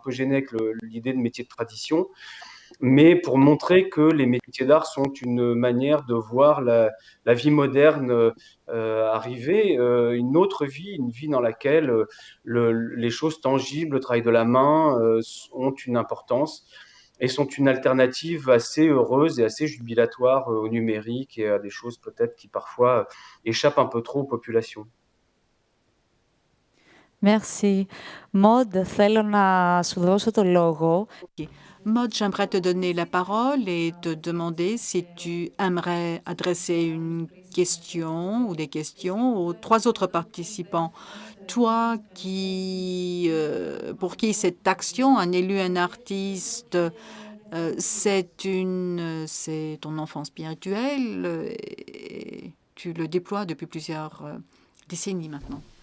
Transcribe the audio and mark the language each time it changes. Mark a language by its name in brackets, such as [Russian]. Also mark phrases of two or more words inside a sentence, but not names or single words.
[French] peu gêné avec l'idée de métier de tradition, mais pour montrer que les métiers d'art sont une manière de voir la vie moderne arriver, une autre vie, une vie dans laquelle les choses tangibles, le travail de la main ont une importance et sont une alternative assez heureuse et assez jubilatoire au numérique et à des choses peut-être qui parfois échappent un peu trop aux populations. Merci. Maud, [Greek] θέλω να σου δώσω το λόγο. [French] Maud, j'aimerais te donner la parole et te demander si tu aimerais adresser une question ou des questions aux 3 autres participants. Toi pour qui cette action, un élu, un artiste, c'est ton enfant spirituel et tu le déploies depuis plusieurs décennies maintenant.